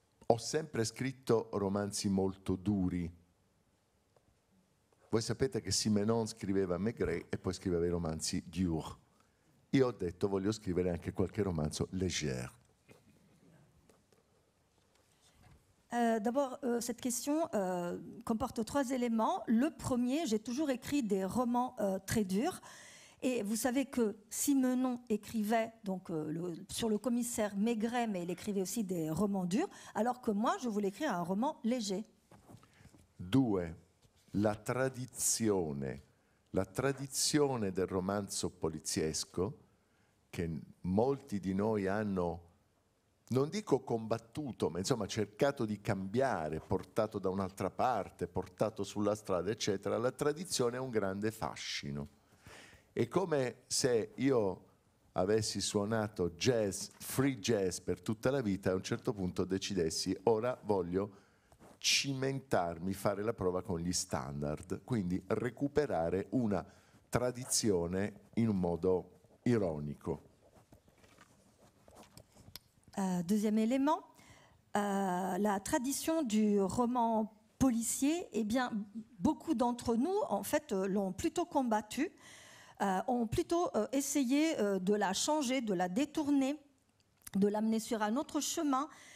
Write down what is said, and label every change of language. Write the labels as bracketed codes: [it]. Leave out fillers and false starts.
[it] Ho sempre scritto romanzi molto duri. Voi sapete che Simenon scriveva Maigret e poi scriveva i romanzi durs. Io ho detto voglio scrivere anche qualche romanzo léger. [fr] D'abord, cette question comporte 3 éléments. Le premier, j'ai toujours écrit des romans très durs. Et vous savez que Simenon écrivait donc, sur le commissaire Maigret, mais il écrivait aussi des romans durs, alors que moi, je voulais écrire un roman léger. 2. [it] La tradizione del romanzo poliziesco, che molti di noi hanno, non dico combattuto, ma insomma cercato di cambiare, portato da un'altra parte, portato sulla strada, eccetera. La tradizione ha un grande fascino. È come se io avessi suonato jazz, free jazz per tutta la vita e a un certo punto decidessi ora voglio cimentarmi, fare la prova con gli standard, quindi recuperare una tradizione in un modo ironico. [fr] Deuxième élément, la tradition du roman policier, eh bien, beaucoup d'entre nous, en fait, l'ont plutôt combattue. Ont plutôt essayé de la changer, de la détourner, de l'amener sur un autre chemin.